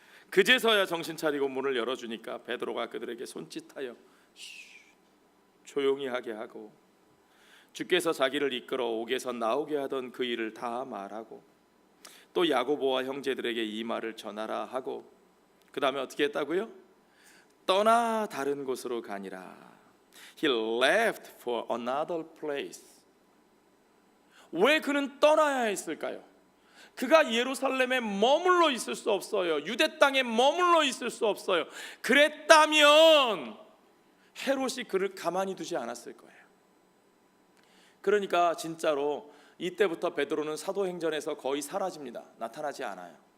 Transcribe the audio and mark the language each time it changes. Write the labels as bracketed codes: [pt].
[ko] 그제서야 정신 차리고 문을 열어주니까 베드로가 그들에게 손짓하여 조용히 하게 하고, 주께서 자기를 이끌어 옥에서 나오게 하던 그 일을 다 말하고, 또 야고보와 형제들에게 이 말을 전하라 하고, 그 다음에 어떻게 했다고요? 떠나 다른 곳으로 가니라. [en] He left for another place. [ko] 왜 그는 떠나야 했을까요? 그가 예루살렘에 머물러 있을 수 없어요. 유대 땅에 머물러 있을 수 없어요. 그랬다면 헤롯이 그를 가만히 두지 않았을 거예요. 그러니까 진짜로 이때부터 베드로는 사도행전에서 거의 사라집니다. 나타나지 않아요.